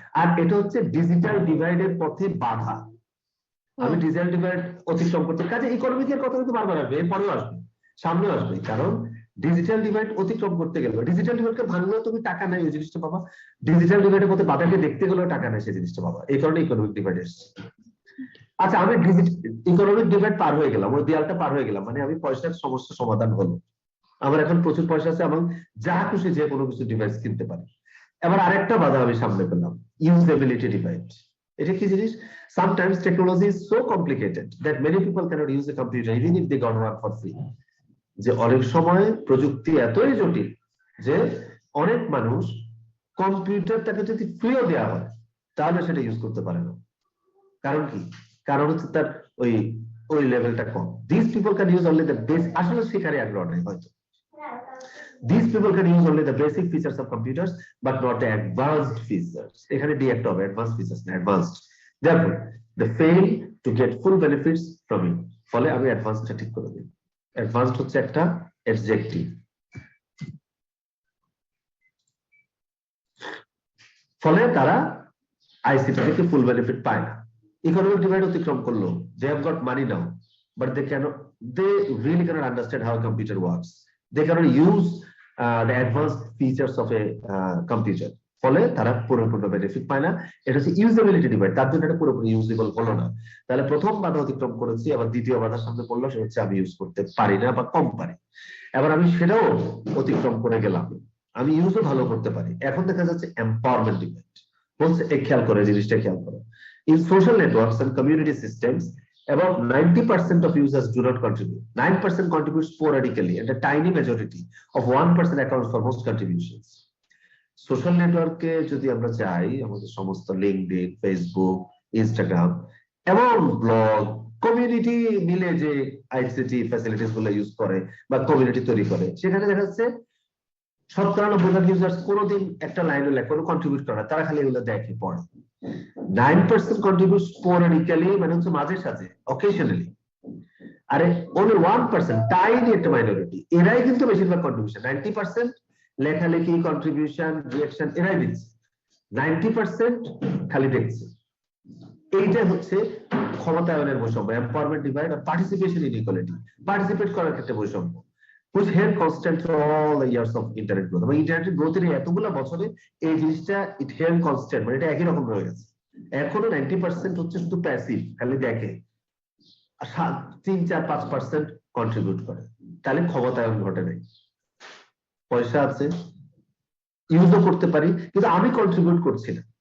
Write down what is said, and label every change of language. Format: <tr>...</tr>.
<bn>আর এটা হচ্ছে ডিজিটাল ডিভাইডের পথে বাধা। আমি ডিজিটাল ডিভাইড অতিক্রম করতে, কাজে ইকোনমিকের কথা কিন্তু বারবার আসবে, এরপরেও আসবে, সামনেও আসবে, কারণ ডিজিটাল ডিভাইড অতিক্রম করতে গেলে, ডিজিটাল ডিভাইডকে ভাঙলেও তুমি টাকা নেই ওই জিনিসটা পাবা, ডিজিটাল ডিভাইডের মধ্যে বাধাকে দেখতে গেলেও টাকা নেই সেই জিনিসটা পাবা, এই কারণে ইকোনমিক ডিভাইড এসেছে। আচ্ছা, আমি ইকোনমিক ডিভাইড পার হয়ে গেলাম, ওই দেয়ালটা পার হয়ে গেলাম, মানে আমি পয়সার সমস্যা সমাধান হলো, আমার এখন প্রচুর পয়সা আছে, এবং যা খুশি যে কোনো কিছু ডিভাইস কিনতে পারি। এবার আরেকটা বাধা আমি সামনে পেলাম, ইউজেবিলিটি ডিভাইড। এটা কি জিনিস?</bn> <en>Sometimes technology is so complicated that many people cannot use a computer even if they got one for free.</en> <bn>যে অনেক সময় প্রযুক্তি এতই জটিল যে অনেক মানুষ কম্পিউটারটাকে যদি ফ্রিও দেওয়া হয় তাহলে সেটা ইউজ করতে পারে না। কারণ কি? কারণ হচ্ছে তার ওই লেভেলটা কম।</bn> <en>this people can use only the base,</en> <bn>আসলে শেখারই আগ্রহ নেই হয়তো।</bn> <en>These people can use only the basic features of computers but not the advanced features.</en> <bn>এখানে ডি একটা হবে, advanced features না, advanced.</bn> <en>Therefore they fail to get full benefits from it.</en> <bn>ফলে আমি অ্যাডভান্সডটা ঠিক করে দিই। অ্যাডভান্সড হচ্ছে একটা অ্যাডজেক্টিভ। ফলে তারা আইসিটি থেকে ফুল বেনিফিট পায় না। ইকোনমিক ডিভাইড অতিক্রম করলো,</bn> <en>they have got money now but they really cannot understand how a computer works. They cannot use the advanced features of a computer.</en> <bn>ফলে তারা পুরোপুরি বেনিফিট পায় না। এটা হচ্ছে ইউজেবিলিটি ডিভাইড, তার জন্য এটা পুরোপুরি ইউজেবল হলো না। তাহলে প্রথম বাধা অতিক্রম করেছি, আবার দ্বিতীয় বাধার সামনে পড়লো, সেটা হচ্ছে আমি ইউজ করতে পারি না বা কম পারি। এবার আমি সেটাও অতিক্রম করে গেলাম, আমি ইউজও ভালো করতে পারি। এখন দেখা যাচ্ছে এম্পাওয়ারমেন্ট ডিভাইড। বলছে খেয়াল করে, জিনিসটা খেয়াল করো।</bn> <en>In social networks and community systems, about 90% of users do not contribute. 9% contributes sporadically, and a tiny majority of 1% accounts for most contributions.</en> <bn>Social নেটওয়ার্কে যদি আমরা যাই, আমাদের সমস্ত লিঙ্কডইন, ফেসবুক, ইনস্টাগ্রাম এবং ব্লগ, কমিউনিটি মিলে যে আইসিটি ফ্যাসিলিটিস গুলো ইউজ করে বা কমিউনিটি তৈরি করে, সেখানে দেখা যাচ্ছে 97% ইউজার্স কোনোদিন একটা লাইনও লেখে, কোনো কন্ট্রিবিউট করে না, তারা খালি এগুলো দেখে, পড়ে।</bn> <en>9% contributes sporadically,</en> <bn>মানে হচ্ছে মাঝে সাঝে, occasionally। আরে only 1%, tiny একটা মাইনরিটি, এরাই কিন্তু বেশিরভাগ কন্ট্রিবিউশন। 90% লেখালেখি, কন্ট্রিবিউশন, রিঅ্যাকশন এরাই দিচ্ছে, 90% খালি দেখছে। এইটা হচ্ছে ক্ষমতায়নের বৈষম্য, এম্পাওয়ারমেন্ট ডিভাইড আর পার্টিসিপেশন ইনইকুয়ালিটি। পার্টিসিপেট করার ক্ষেত্রে বৈষম্য,</bn> <en>which held constant for all the years of internet growth.</en> <bn>এবং ইন্টারনেট গ্রোথের এতগুলো বছরে এই জিনিসটা</bn> <en>it held constant,</en> <bn>মানে এটা একই রকম রয়ে গেছে। এখনো 90% হচ্ছে শুধু প্যাসিভ, খালি দেখে, আর 3-4-5% কন্ট্রিবিউট করে। তাহলে ক্ষমতায়ন ঘটে নাই। পয়সা আছে, ইউজও করতে পারি, কিন্তু আমি কন্ট্রিবিউট করছি না।</bn>